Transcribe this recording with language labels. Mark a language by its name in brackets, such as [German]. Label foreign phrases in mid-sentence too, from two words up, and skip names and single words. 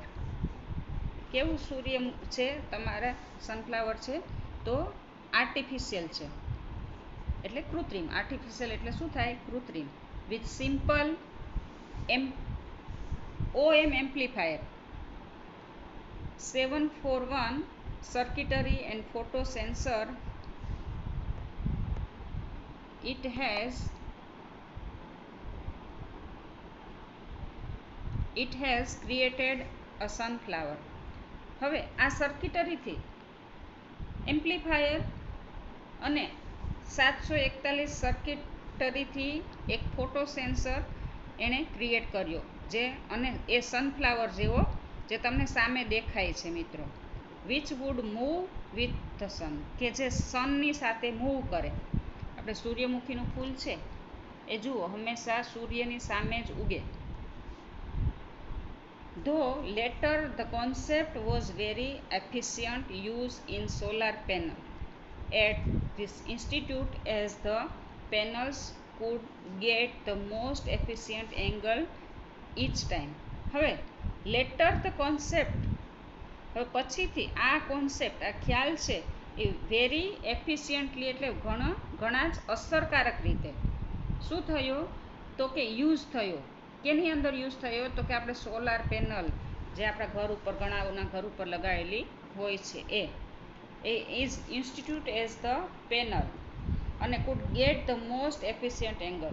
[Gujarati] કેવું સૂર્ય છે તમારા સનફ્લાવર છે? તો આર્ટિફિશિયલ છે એટલે કૃત્રિમ. આર્ટિફિશિયલ એટલે શું થાય? કૃત્રિમ. [English] with simple OM amplifier, 741 circuitry and photo sensor. It has created a sunflower. [Gujarati] હવે આ સર્કિટરીથી, એમ્પ્લીફાયર અને 741 સર્કિટરીથી એક [English] photo sensor [Gujarati] એણે ક્રિએટ કર્યો, જે અને એ સનફ્લાવર જેવો જે તમને સામે દેખાય છે મિત્રો. [English] which would move with the sun, [Gujarati] કે જે સનની સાથે મૂવ કરે. આપણે સૂર્યમુખીનું ફૂલ છે એ જુઓ હંમેશા સૂર્યની સામે જ ઉગે. [English] Though later the concept was very efficient used in solar panel at this institute, as the panels could get the most efficient angle each time. હવે later the concept, [Gujarati] હવે પછીથી આ કોન્સેપ્ટ, આ ખ્યાલ છે એ [English] very efficiently [Gujarati] એટલે ઘણા જ અસરકારક રીતે શું થયો? તો કે યુઝ થયો. કેની અંદર યુઝ થયો? તો કે આપણે [English] solar panel [Gujarati] જે આપણા ઘર ઉપર, ઘણાના ઘર ઉપર લગાવેલી હોય છે એ [English] is institute as the panel [Gujarati] અને [English] could get the most efficient angle.